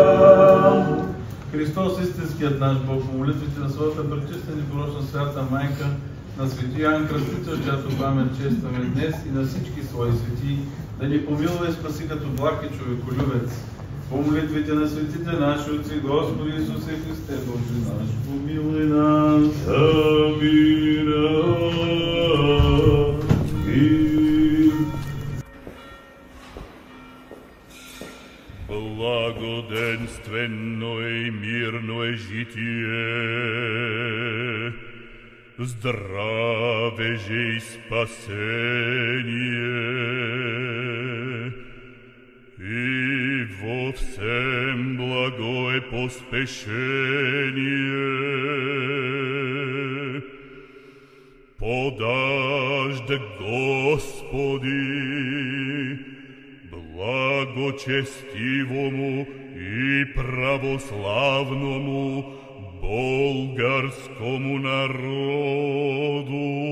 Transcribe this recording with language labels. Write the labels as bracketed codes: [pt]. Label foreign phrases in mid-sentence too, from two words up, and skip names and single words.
[bg] Христос, истинският наш Бог, по молитвите на своята пречиста и непорочна свята майка, на свети Йоан Кръстител, чиято памет честваме днес, и на всички свои свети, да ни помилва и спаси като благ и човеколюбец. По молитвите на светите наши отци, Господи Исусе Христе, Боже наш, [cu] помилуй нас. [bg] Амин. [cu] Благоденственно и мирно е житие, здраве же и спасение, и во всем благо е поспешение. Подаж подажда, Господи, благочестивому и православному болгарскому народу